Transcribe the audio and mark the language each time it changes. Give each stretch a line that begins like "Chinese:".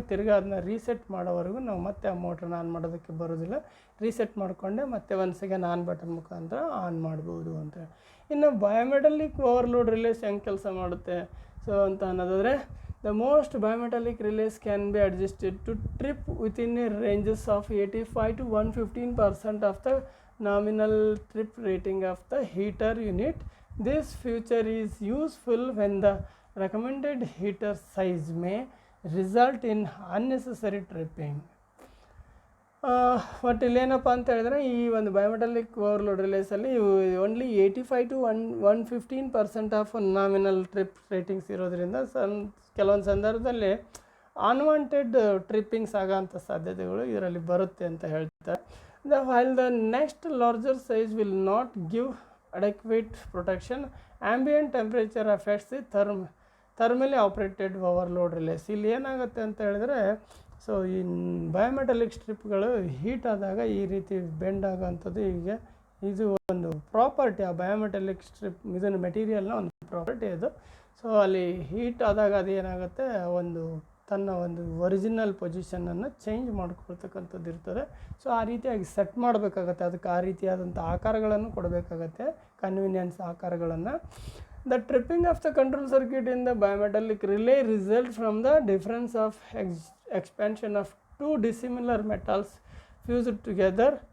Kannada: ತಿರ್ಗಿ ಅದನ್ನ ರೀಸೆಟ್ ಮಾಡೋವರೆಗೂ ನಾವು ಮತ್ತೆ ಆ ಮೋಟ್ರನ್ನ ಆನ್ ಮಾಡೋದಕ್ಕೆ ಬರೋದಿಲ್ಲ. ರೀಸೆಟ್ ಮಾಡಿಕೊಂಡೆ ಮತ್ತೆ ಒನ್ಸ್ ಅಗೇನ್ ಆನ್ ಬಟನ್ ಮುಖಾಂತರ ಆನ್ ಮಾಡ್ಬೋದು ಅಂತ. ಇನ್ನು ಬಯೋಮೆಟಾಲಿಕ್ ಓವರ್ಲೋಡ್ ರಿಲೇಸ್ ಹೆಂಗೆ ಕೆಲಸ ಮಾಡುತ್ತೆ ಸೊ ಅಂತ ಅನ್ನೋದಾದರೆ,
English: the most bimetallic relays can be adjusted to trip within a ranges of 85 to 115% of the nominal trip rating of the heater unit. This feature is useful when the recommended heater size may result in unnecessary tripping.
Kannada: But ಇಲ್ಲೇನಪ್ಪ ಅಂತ ಹೇಳಿದ್ರೆ, ಈ ಒಂದು ಬಯೋಮೆಟಾಲಿಕ್ overload ರಿಲೇಸಲ್ಲಿ only 85 to 115% of nominal trip ratings ಇರೋದ್ರಿಂದ ಕೆಲವೊಂದು ಸಂದರ್ಭದಲ್ಲಿ unwanted ಟ್ರಿಪ್ಪಿಂಗ್ಸ್ ಆಗೋಂಥ ಸಾಧ್ಯತೆಗಳು ಇದರಲ್ಲಿ ಬರುತ್ತೆ ಅಂತ ಹೇಳ್ತಾರೆ.
English: while the next larger size will not give adequate protection, ambient temperature affects the thermally operated overload relays.
Kannada: ಇಲ್ಲಿ ಏನಾಗುತ್ತೆ ಅಂತ ಹೇಳಿದ್ರೆ, ಸೊ ಈ ಬಯೋಮೆಟಾಲಿಕ್ ಸ್ಟ್ರಿಪ್ಗಳು ಹೀಟ್ ಆದಾಗ ಈ ರೀತಿ ಬೆಂಡ್ ಆಗೋವಂಥದ್ದು. ಈಗ ಇದು ಒಂದು ಪ್ರಾಪರ್ಟಿ, ಆ ಬಯೋಮೆಟಾಲಿಕ್ ಸ್ಟ್ರಿಪ್ ಇದನ್ನು ಮೆಟೀರಿಯಲ್ನ ಒಂದು ಪ್ರಾಪರ್ಟಿ ಅದು. ಸೊ ಅಲ್ಲಿ ಹೀಟ್ ಆದಾಗ ಅದು ಏನಾಗುತ್ತೆ, ಒಂದು ತನ್ನ ಒಂದು ಒರಿಜಿನಲ್ ಪೊಸಿಷನನ್ನು ಚೇಂಜ್ ಮಾಡ್ಕೊಳ್ತಕ್ಕಂಥದ್ದು ಇರ್ತದೆ. ಸೊ ಆ ರೀತಿಯಾಗಿ ಸೆಟ್ ಮಾಡಬೇಕಾಗತ್ತೆ, ಅದಕ್ಕೆ ಆ ರೀತಿಯಾದಂಥ ಆಕಾರಗಳನ್ನು ಕೊಡಬೇಕಾಗತ್ತೆ, ಕನ್ವೀನಿಯನ್ಸ್ ಆಕಾರಗಳನ್ನು.
English: The tripping of the control circuit in the bimetallic relay results from the difference of expansion of two dissimilar metals fused together.